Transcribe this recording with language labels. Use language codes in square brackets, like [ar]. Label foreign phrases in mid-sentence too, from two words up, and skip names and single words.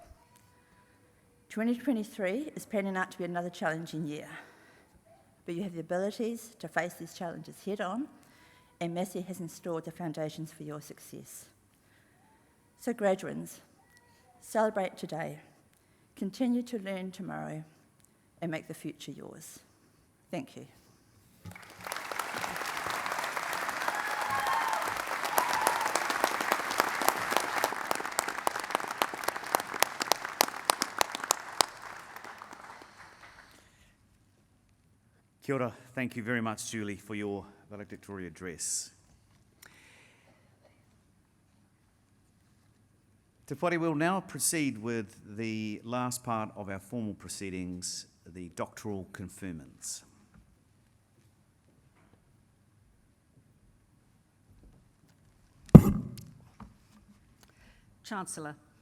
[en] 2023 is panning out to be another challenging year, but you have the abilities to face these challenges head on, and Massey has installed the foundations for your success. So graduates, celebrate today, continue to learn tomorrow, and make the future yours. Thank you. [mi] Kia ora. [en] Thank you very much, Julie, for your valedictory address. [mi] Te whare, [en] we'll now proceed with the last part of our formal proceedings, the doctoral conferments. Chancellor.